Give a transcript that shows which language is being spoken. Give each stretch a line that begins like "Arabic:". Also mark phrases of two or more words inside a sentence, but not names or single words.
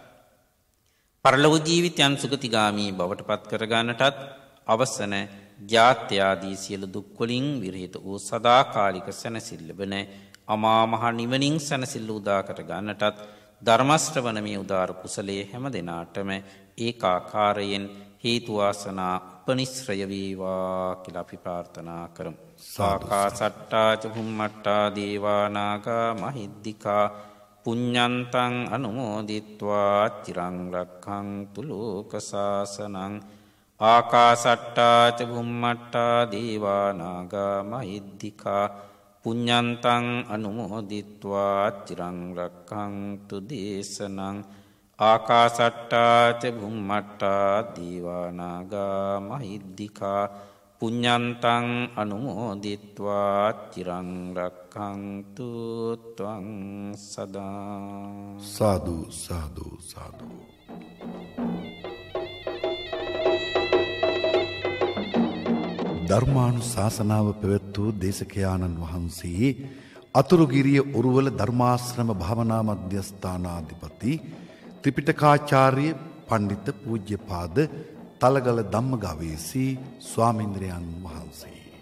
Sinhala: පරලොව ජීවිතයන් සුගතිගාමී බවට පත් කර ගන්නටත් අවසන ජාත්‍යාදී සියලු දුක් වලින් විරහිත වූ සදාකාලික සැනසෙල්ල වෙන අමා මහ නිවනින් සැනසෙල්ල උදා කර ගන්නටත් ධර්ම ශ්‍රවණමේ උදාර කුසලයේ හැම දිනාටම ඒකාකාරයෙන් හේතු වාසනා උපනිශ්‍රය වේවා කියලා අපි ප්‍රාර්ථනා කරමු.
Pali: සාකාසට්ටා චුම්මට්ටා දේවා නාග මහිද්దికා පුඤ්ඤන්තං අනුමෝදිත්වා චිරං රක්ඛන්තු ලෝක සාසනං. ආකාසට්ටා ච බුම්මට්ටා දේවා නාග මහිද්దికා පුඤ්ඤන්තං අනුමෝදිත්වා චිරං රක්ඛන්තු දේශනං. ආකාසට්ටා ච බුම්මට්ටා දේවා නාග මහිද්దికා පුඤ්ඤන්තං අනුමෝදිත්වා චිරං රක්ඛන්තු ත්වං සදා.
Sinhala: සාදු සාදු සාදු. ධර්මානුශාසනාව පැවැත් වූ දේශකයාණන් වහන්සේ අතුරුගිරිය උරුවල ධර්මාශ්‍රම භාවනා මධ්‍යස්ථානාධිපති ත්‍රිපිටකාචාර්ය පණ්ඩිත පූජ්‍යපාද තලගල ධම්මගවීසී ස්වාමීන්ද්‍රයන් වහන්සේ.